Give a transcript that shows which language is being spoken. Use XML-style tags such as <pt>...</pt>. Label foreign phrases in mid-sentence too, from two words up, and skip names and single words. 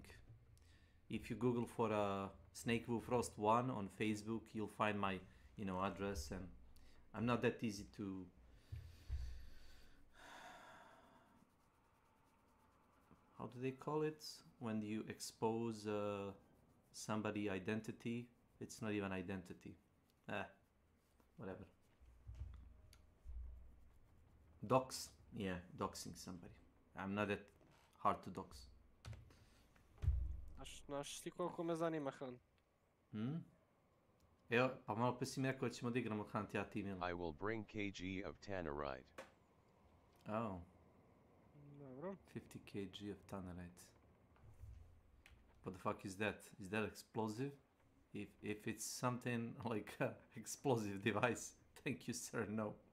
<en>If you Google for S.W.Frost 1 on Facebook, you'll find my address, and I'm not that easy to how do they call it when you expose somebody identity? It's not even identity. Whatever. Dox. Yeah, doxing somebody. I'm not that hard to dox.</en> <sr>Znaš ti koliko me zanima Hunt? Evo, pa malo pa si mi rekao da ćemo da igramo Hunt, ja ti Milo.</sr> <en>I will bring kg of tannerite. Oh.</en> <sr>Dobro.</sr> <en>50 kg of tannerite. What the fuck is that? Is that explosive? If it's something like an explosive device, thank you sir, no.</en>